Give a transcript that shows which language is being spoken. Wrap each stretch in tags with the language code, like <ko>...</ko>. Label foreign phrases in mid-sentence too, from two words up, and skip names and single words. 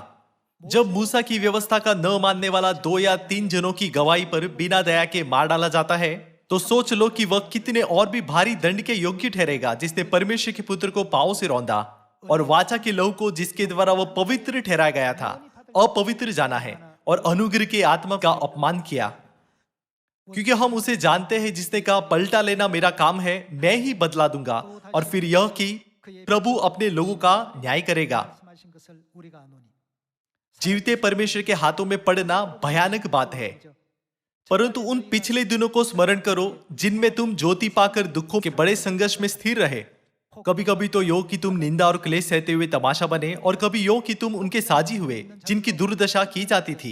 <hi>जब मूसा की व्यवस्था का न मानने वाला 2 या 3 जनों की गवाही पर बिना दया के मार डाला जाता है, तो सोच लो कि वह कितने और भी भारी दंड के योग्य ठहरेगा जिसने परमेश्वर के पुत्र को पांव से रौंदा और वाचा के लहू को जिसके द्वारा वह पवित्र ठहराया गया था अपवित्र जाना है और अनुग्रह की आत्मा का अपमान किया। क्योंकि हम उसे जानते हैं जिसने कहा पलटा लेना मेरा काम है, मैं ही बदला दूंगा, और फिर यह कि प्रभु अपने लोगों का न्याय करेगा।</hi> <ko>말씀하신 것을 우리가 아노니</ko> <hi>जीवते परमेश्वर के हाथों में पड़ना भयानक बात है, परंतु उन पिछले दिनों को स्मरण करो जिनमें तुम ज्योति पाकर दुखों के बड़े संघर्ष में स्थिर रहे। कभी कभी तो यो कि तुम निंदा और क्लेश सहते हुए तमाशा बने, और कभी यो कि तुम उनके साजी हुए जिनकी दुर्दशा की जाती थी।</hi>